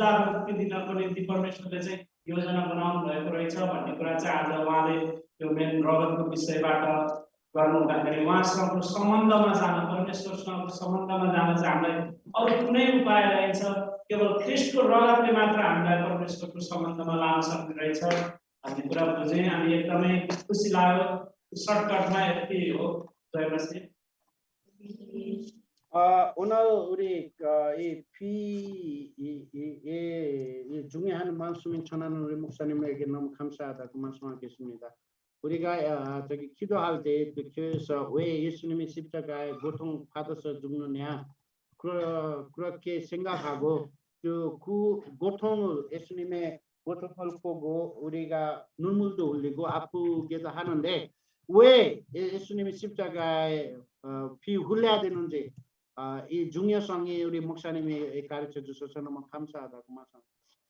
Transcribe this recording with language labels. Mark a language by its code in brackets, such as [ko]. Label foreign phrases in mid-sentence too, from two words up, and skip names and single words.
[ne] मुक्ति दिनको निम्ति परमेश्वरले चाहिँ योजना बनाउनु भएको रहेछ भन्ने कुरा चाहिँ आज उहाँले यो मेन रगतको विषयबाट गर्नु हुँदाखेरि उहाँसँगको सम्बन्धमा जान, परमेश्वरसँगको सम्बन्धमा जान चाहिँ हामीलाई अरू कुनै उपाय रहेछ, केवल ख्रीष्टको रगतले मात्र हामीलाई परमेश्वरको सम्बन्धमा लान सक्ने रहेछ भन्ने कुरा बुझेँ। अनि एकदमै खुसी लाग्यो। सर्टकटमा यति हो। जय मसीह। [ko] 오늘 우리 이 중요한 말씀을 전하는 우리 목사님에게 너무 감사하다고 말씀하겠습니다. 우리가 저기 기도할 때 그 교회에서 왜 예수님이 십자가에 고통 받아서 죽느냐 그렇게 생각하고 그 고통을 예수님의 고통을 보고 우리가 눈물도 흘리고 아프게도 하는데 왜 예수님이 십자가에 피 흘려야 되는지 이 중요성이 우리 목사님이 가르쳐 주셔서 너무 감사하다고 말씀.